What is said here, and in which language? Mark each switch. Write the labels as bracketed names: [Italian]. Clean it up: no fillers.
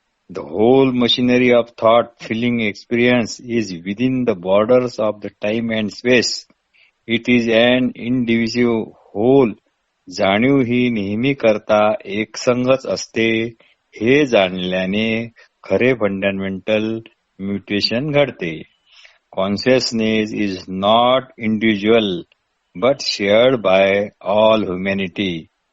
[English] The whole machinery of thought, feeling, experience is within the borders of the time and space. It is an indivisible whole. [Marathi] जाणीव ही नेहमी करता एकसंगच असते. हे जाणल्याने खरे fundamental mutation घडते. [English] Consciousness is not individual but shared by all humanity.